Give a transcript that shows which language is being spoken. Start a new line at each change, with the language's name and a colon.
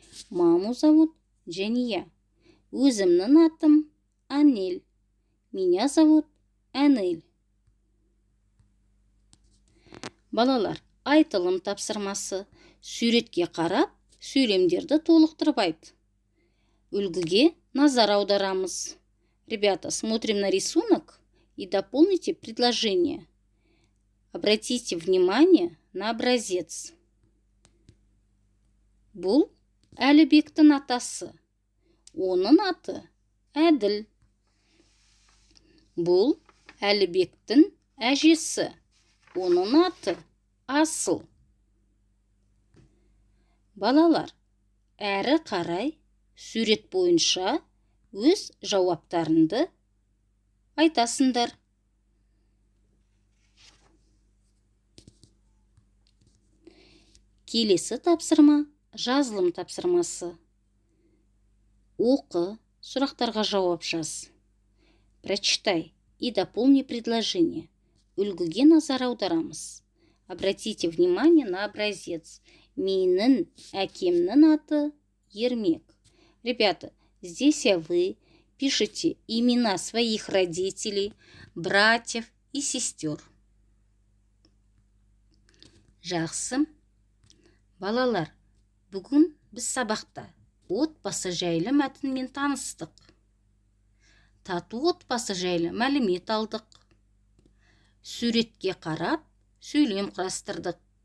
Russian: Маму зовут Жәния.
Kazakh: Өзімнің атым Әнел.
Russian: Меня зовут Әнел.
Kazakh: Балалар, айтылым тапсырмасы. Суретке қарап, сөйлемдерді толықтырып айт. Үлгіге назар аударамыз.
Russian: Ребята, смотрим на рисунок и дополните предложение. Обратите внимание на образец.
Kazakh: Бұл Әлібектің атасы. Оның аты Әділ. Бұл Әлібектің әжесі. Оның аты Асыл. Балалар, әрі қарай сурет бойынша өз жауаптарыңды айтасыңдар. Келесі тапсырма жазылым тапсырмасы. Оқы, сұрақтарға жауап жаз.
Russian: Прочитай и дополни предложение.
Kazakh: Үлгіге назар аударамыз.
Russian: Обратите внимание на образец.
Kazakh: Менің әкемнің аты Ермек.
Russian: Ребята, здесь вы пишите имена своих родителей, братьев и сестер.
Kazakh: Жақсы. Балалар, бүгін біз сабақта отбасы жайлы мәтінмен таныстық. Тату отбасы жайлы мәлімет алдық. Суретке қарап, сөйлем құрастырдық.